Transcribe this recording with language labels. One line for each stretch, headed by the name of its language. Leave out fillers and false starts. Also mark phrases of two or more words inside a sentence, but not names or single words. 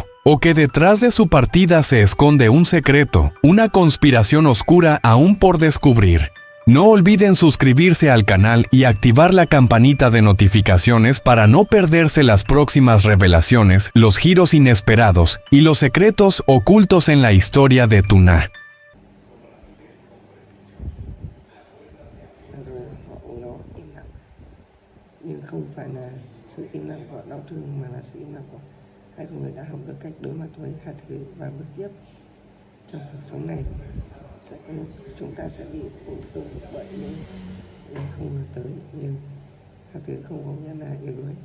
Spanish: ¿O que detrás de su partida se esconde un secreto, una conspiración oscura aún por descubrir? No olviden suscribirse al canal y activar la campanita de notificaciones para no perderse las próximas revelaciones, los giros inesperados y los secretos ocultos en la historia de Tuna.
Vietnamese: Nhưng không phải là sự im lặng của đau thương mà là sự im lặng của hai con người đã học được cách đối mặt với tha thứ và bước tiếp trong cuộc sống này. Sẽ có lúc chúng ta sẽ bị tổn thương bởi những người không ngờ tới, nhưng tha thứ không có nghĩa là yếu đuối.